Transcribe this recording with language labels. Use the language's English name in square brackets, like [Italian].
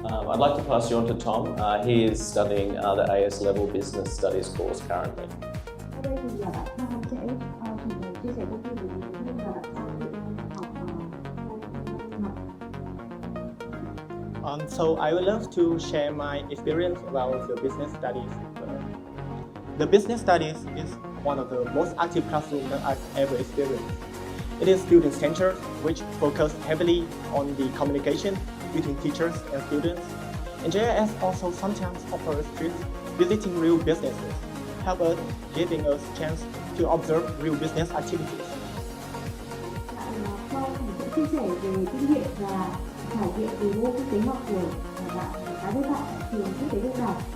[English] I'd like to pass you on to Tom. He is studying the AS Level Business Studies course currently. [Vietnamese] Ở đây thì bạn Tom sẽ chia sẻ thông tin về mình và bạn Tom [English] So I would love to share my experience about the business studies. The business studies is one of the most active classrooms that I've ever experienced. It is student-centered, which focus heavily on the communication between teachers and students. And JIS also sometimes offers trips visiting real businesses, help us giving us chance to observe real business activities. [Vietnamese] Bạn sẽ chia sẻ về kinh nghiệm và trải nghiệm về môn kinh tế học của bạn cá nhân bạn ở trường quốc tế Nhật Bản.